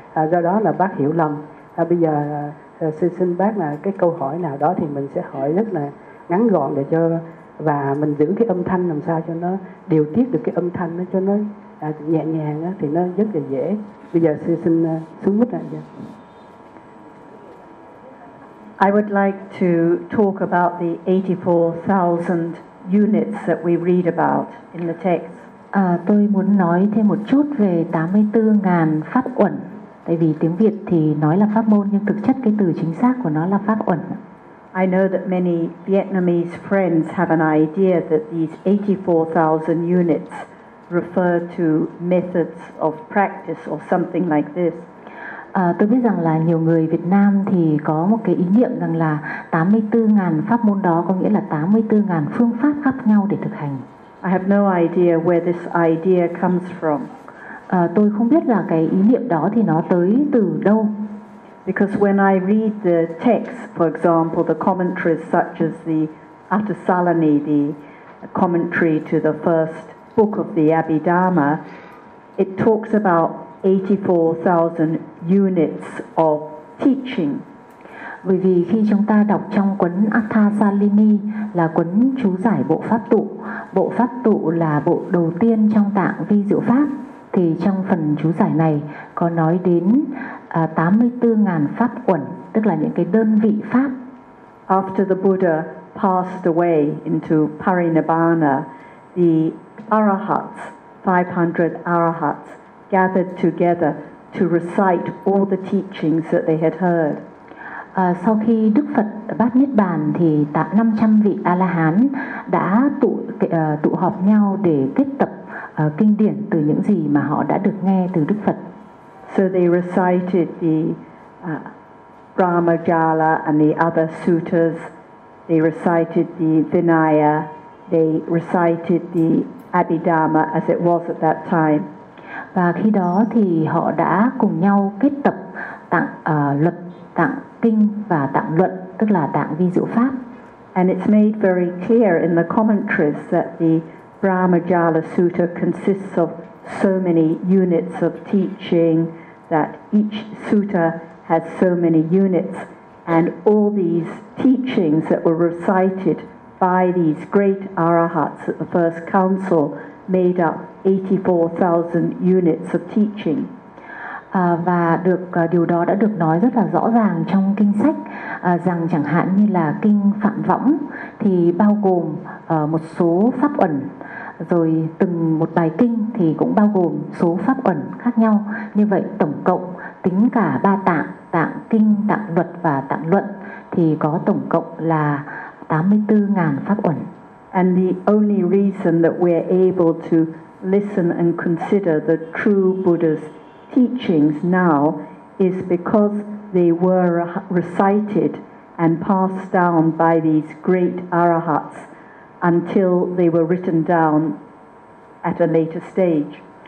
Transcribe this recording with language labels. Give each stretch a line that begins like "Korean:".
Vietnamese: Do đó là bác hiểu lầm. Bây giờ xin bác là cái câu hỏi nào đó thì mình sẽ hỏi rất là ngắn gọn để cho, và mình giữ cái âm thanh làm sao cho nó điều tiết được cái âm thanh cho nó nhẹ nhàng á, thì nó rất là dễ. Bây giờ xin xuống mic lại.
English: I would like to talk about the 84,000 units that we read about in the text.
Vietnamese: Tôi muốn nói thêm một chút về 84.000 pháp uẩn, tại vì tiếng Việt thì nói là pháp môn nhưng thực chất cái từ chính xác của nó là pháp uẩn.
English: I know that many Vietnamese friends have an idea that these 84,000 units refer to methods of practice or something like this.
Vietnamese: Tôi biết rằng là nhiều người Việt Nam thì có một cái ý niệm rằng là 84.000 pháp môn đó có nghĩa là 84.000 phương pháp khác nhau để thực hành.
English: I have no idea where this idea comes from.
Vietnamese: Tôi không biết là cái ý niệm đó thì nó tới từ đâu.
English: Because when I read the text, for example, the commentaries such as the Atisalani, the commentary to the first book of the Abhidhamma, it talks about 84,000 units of teaching.
Vietnamese: Bởi vì khi chúng ta đọc trong cuốn Atthasalini là cuốn chú giải bộ pháp tụ là bộ đầu tiên trong tạng vi diệu pháp, thì trong phần chú giải này có nói đến 84.000 pháp uẩn, tức là những cái đơn vị pháp.
English: After the Buddha passed away into Parinibbana, the arahats, 500 arahats, gathered together to recite all the teachings that they had heard.
Vietnamese: Sau khi Đức Phật bát Niết Bàn thì 500 vị A La Hán đã tụ họp nhau để kết tập kinh điển từ những gì mà họ đã được nghe từ Đức Phật.
English: So they recited the Brahmajala and the other suttas. They recited the Vinaya. They recited the Abhidhamma as it was at that time.
Vietnamese: Và khi đó thì họ đã cùng nhau kết tập tạng luật, tạng kinh và tạng luận, tức là tạng vi diệu pháp.
English: And it's made very clear in the commentaries that the Brahmajala Sutta consists of so many units of teaching, that each sutta has so many units, and all these teachings that were recited by these great arahats at the first council made up 84,000 units of teaching.
Vietnamese: Và được điều đó đã được nói rất là rõ ràng trong kinh sách, rằng chẳng hạn như là kinh Phạm Võng thì bao gồm một số pháp uẩn, rồi từng một bài kinh thì cũng bao gồm số pháp uẩn khác nhau. Như vậy tổng cộng tính cả ba tạng, tạng kinh, tạng luật và tạng luận thì có tổng cộng là 84.000 pháp uẩn.
English: And the only reason that we're able to listen and consider the true Buddha's teachings now is because they were recited and passed down by these great arahats until they were written down at a later stage.